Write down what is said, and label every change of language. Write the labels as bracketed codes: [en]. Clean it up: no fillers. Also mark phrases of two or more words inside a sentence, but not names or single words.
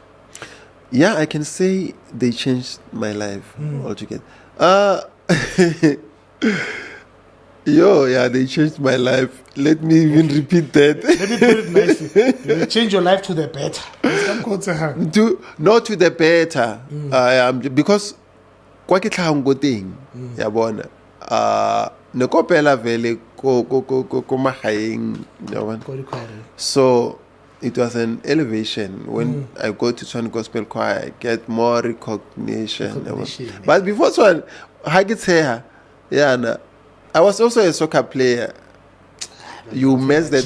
[en] Yeah, I can say they changed my life altogether. They changed my life. Let me even repeat that. Let me put it nicely. They changed your life to the better. Not to the better. [tn] Because kwa ke tlhago teng ya bona. Nekopela vele ko magaeng, [en] so it was an elevation when I go to Tshwane Gospel Choir. I get more recognition. But before Tshwane, I get here, I was also a soccer player. You missed that.